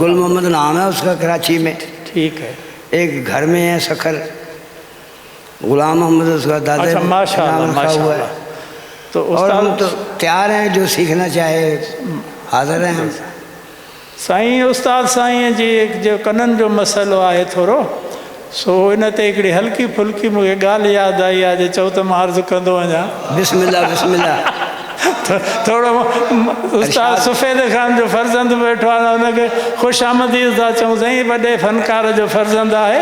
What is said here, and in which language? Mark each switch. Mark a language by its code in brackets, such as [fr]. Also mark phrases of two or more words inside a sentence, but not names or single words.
[ur] گل محمد نام ہے اس کا، کراچی میں. ٹھیک ہے. ایک گھر میں ہے سکھر، غلام محمد اس کا دادا. اچھا ماشاء اللہ ماشاء اللہ. تو اور ہم تو تیار ہیں، جو سیکھنا چاہے حاضر ہیں ہم. [sd] سائیں استاد سائیں جی جو کنن جو مسئلو आहे थोरो सो इन ते हिकिड़ी हल्की फुल्की मूंखे ॻाल्हि यादि आई आहे. जे चओ त मां अर्ज़ु कंदो वञा. बिस्मिल्लाह बिस्मिल्लाह. थोरो उस्ताद सफ़ेद ख़ान जो फर्ज़ंद वेठो आहे, हुनखे ख़ुशि आमदीद था चऊं. साईं वॾे फनकार जो फर्ज़ंद आहे.